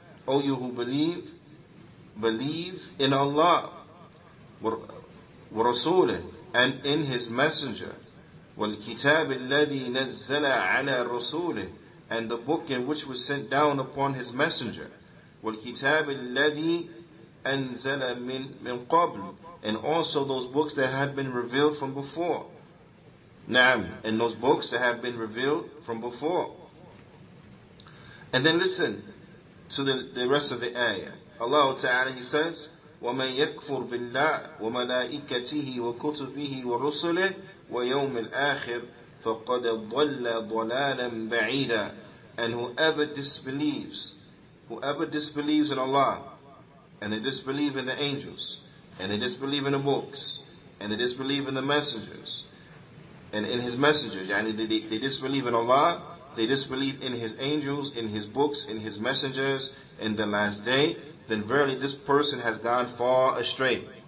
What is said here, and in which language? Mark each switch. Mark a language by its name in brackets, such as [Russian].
[English] O you who believe, believe in Allah, [Arabic] ورسوله, [English] and in His messenger, [Arabic] والكتاب الذي نزل على رسوله, [English] and the book in which was sent down upon His messenger, [Arabic] والكتاب الذي أنزل من قبل, [English] and also those books that had been revealed from before. Naam, and those books that have been revealed from before. And then listen to the rest of the ayah. Allah Ta'ala, He says, [Arabic] وَمَنْ يَكْفُرْ بِاللَّهِ وَمَلَائِكَتِهِ وَكُتُبِهِ وَرُسُلِهِ وَيَوْمِ الْآخِرِ فَقَدْ ضَلَّ ضَلَالًا بَعِيدًا. [English] And whoever disbelieves in Allah, and they disbelieve in the angels, and they disbelieve in the books, and they disbelieve in the messengers, and in His messengers, they disbelieve in Allah, they disbelieve in His angels, in His books, in His messengers, in the last day, then verily this person has gone far astray.